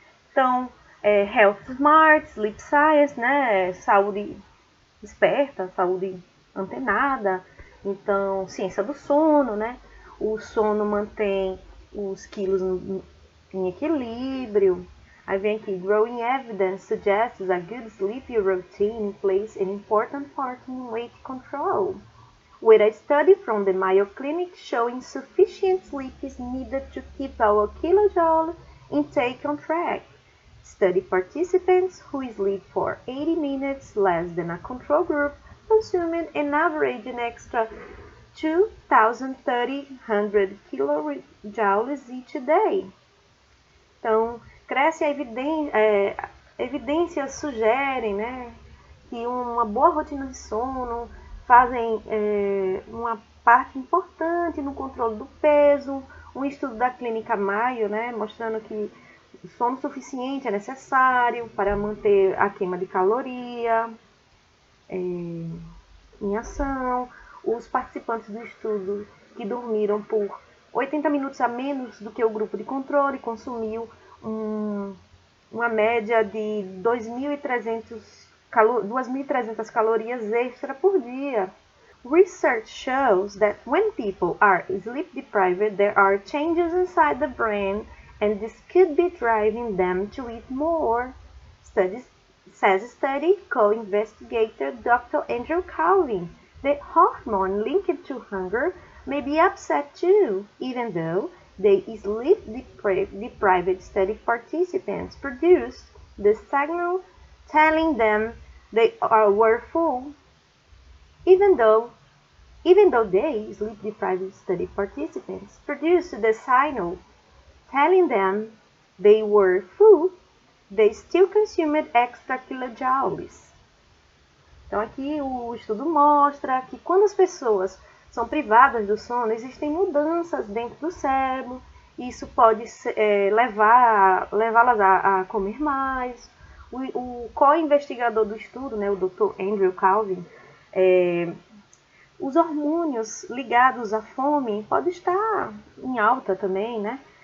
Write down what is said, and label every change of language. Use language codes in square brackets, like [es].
[pt] Então, Health Smart, Sleep Science, né? Saúde esperta, saúde antenada. Então, ciência do sono, né? O sono mantém os quilos em equilíbrio. Aí vem aqui, [en] growing evidence suggests a good sleep routine plays an important part in weight control, with a study from the Mayo Clinic showing sufficient sleep is needed to keep our kilojoule intake on track. Study participants who sleep for 80 minutes less than a control group consumed an average an extra 2,300 kilojoules each day. [pt] Então, cresce a evidências sugerem, né, que uma boa rotina de sono fazem uma parte importante no controle do peso. Um estudo da clínica Mayo, né, mostrando que o sono suficiente é necessário para manter a queima de caloria em ação. Os participantes do estudo que dormiram por 80 minutos a menos do que o grupo de controle consumiu uma média de 2.300 calorias extra por dia. [en] Research shows that when people are sleep deprived, there are changes inside the brain, and this could be driving them to eat more. Says study co-investigator Dr. Andrew Calvin. The hormone linked to hunger may be upset too, even though the sleep-deprived study participants produced the signal telling them they were full. Even though they, sleep-deprived study participants, produced the signal telling them they were full, they still consumed extra kilojoules. [pt] Então aqui o estudo mostra que quando as pessoas são privadas do sono, existem mudanças dentro do cérebro. Isso pode levá-las a comer mais. O co-investigador do estudo, né, o Dr. Andrew Calvin, os hormônios ligados à fome podem estar em alta também, né?